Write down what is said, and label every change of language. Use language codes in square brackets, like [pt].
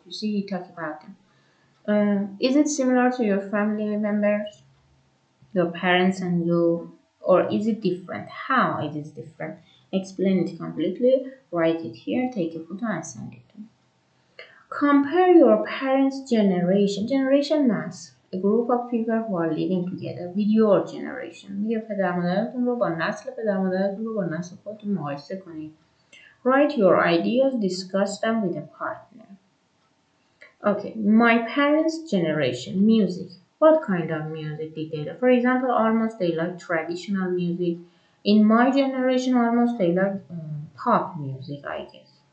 [en] You see, he talked about them. Is it similar to your family members, your parents, and you, or is it different? How it is different? Explain it completely. Write it here. Take a photo and send it to me. Compare your parents' generation mass, a group of people who are living together with your generation. [fa] میگه پدر مادرتون رو با نسل پدر مادرتون رو با نسل خودتون مقایسه کنید. [en] Write your ideas, discuss them with a partner. Okay, my parents' generation, music. What kind of music did they like? For example, almost they like traditional music. In my generation, almost they like pop music, I guess.